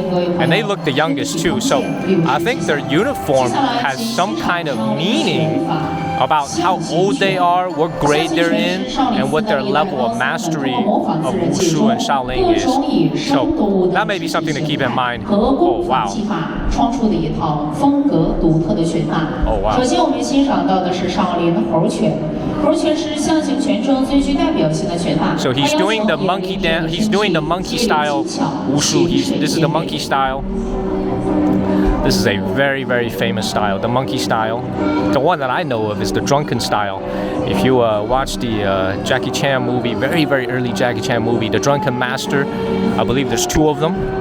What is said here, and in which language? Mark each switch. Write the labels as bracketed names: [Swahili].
[English] And they look the youngest too, so I think their uniform has some kind of meaning about how old they are, what grade they're in, and what their level of mastery of Wushu and Shaolin is. So that may be something to keep in mind. Oh wow. [Chinese] 创出的一套风格独特的拳法。 [English] Oh wow. [Chinese] 首先我们欣赏到的是少林的猴拳。猴拳是象形拳中最具代表性的拳法。 [English] So he's doing the monkey dance. He's doing the monkey style wushu. This is the monkey style. This is a very, very famous style, the monkey style. The one that I know of is the drunken style. If you watch the Jackie Chan movie, very, very early Jackie Chan movie, The Drunken Master, I believe there's two of them.